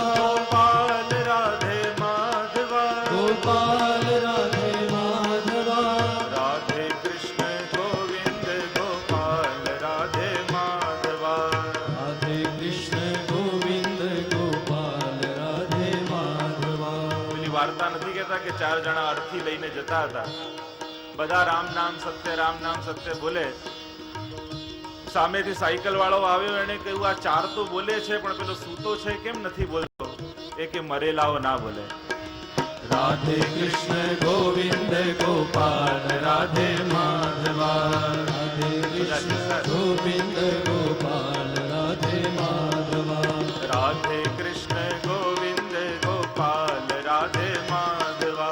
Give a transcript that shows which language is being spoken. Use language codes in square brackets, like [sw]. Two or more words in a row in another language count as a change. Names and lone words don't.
[hi] गोपाल राधे माधवा। गोपाल राधे माधवा। राधे कृष्ण गोविंद गोपाल राधे माधवा। राधे कृष्ण गोविंद गोपाल राधे माधवा। [gu] પેલી વાર્તા નથી કહેતા કે ચાર જણા અર્થી લઈને જતા હતા, બધા રામ નામ સત્ય બોલે, સામેથી સાયકલ વાળો આવ્યો, એને કહ્યું આ ચાર તો બોલે છે પણ પેલો સૂતો છે કેમ નથી બોલતો? એ કે મરેલાઓ ના બોલે। [hi] राधे कृष्ण गोविंद गोपाल राधे माधवा। राधे कृष्ण गोविंद गोपाल राधे माधवा। राधे कृष्ण गोविंद गोपाल राधे माधवा।